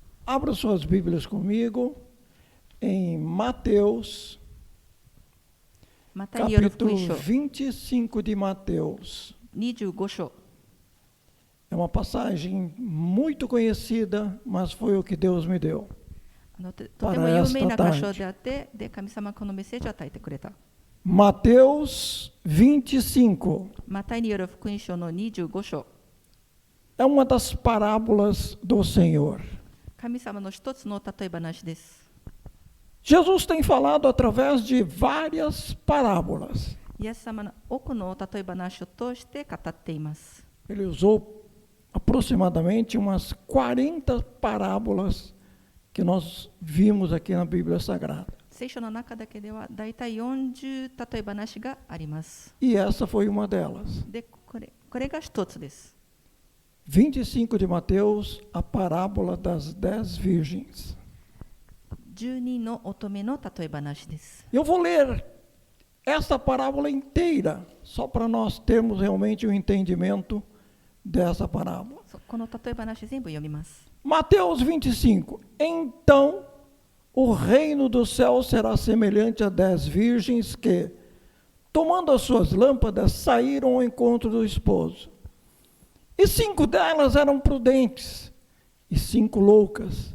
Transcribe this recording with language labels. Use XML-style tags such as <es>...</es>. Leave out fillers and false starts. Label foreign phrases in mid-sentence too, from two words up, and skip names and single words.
<pt>Abra suas Bíblias comigo em Mateus,</pt> <ja>マタイによる福</ja> <pt>capítulo</pt> <ja>音書</ja> <pt>25 de Mateus.</pt> <ja>25章。</ja> <pt>É uma passagem muito conhecida, mas foi o que Deus me deu.</pt> <ja>とても有名な箇所であって、で神様はこのメッセージを与えてくれた。</ja> <pt>Mateus 25</pt> <ja>マタイによる福音書の25章。</ja> <pt>é uma das parábolas do Senhor.</pt> <ja>神様の一つの例え話です。</ja> <pt>Jesus tem falado através de várias parábolas.</pt> <ja>イエス様の多くの例え話を通して語っています。</ja> <pt>Ele usou aproximadamente umas 40 parábolas que nós vimos aqui na Bíblia Sagrada.</pt> <ja>聖書の中だけではだいたい40例え話があります。</ja> <pt>E essa foi uma delas.</pt> <ja>で、これが一つです。</ja> <pt>25 de Mateus, a parábola das 10 virgens.</pt> <ja>12 の乙女の例え話です。</ja> <pt>Eu vou ler essa parábola inteira, só para nós termos realmente um entendimento dessa parábola.</pt> <ja>この例え話全部読みます。</ja> <pt>Mateus 25. Então, o reino do céu será semelhante a 10 virgens que, tomando as suas lâmpadas, saíram ao encontro do esposo. E 5 delas eram prudentes, e 5 loucas.</pt>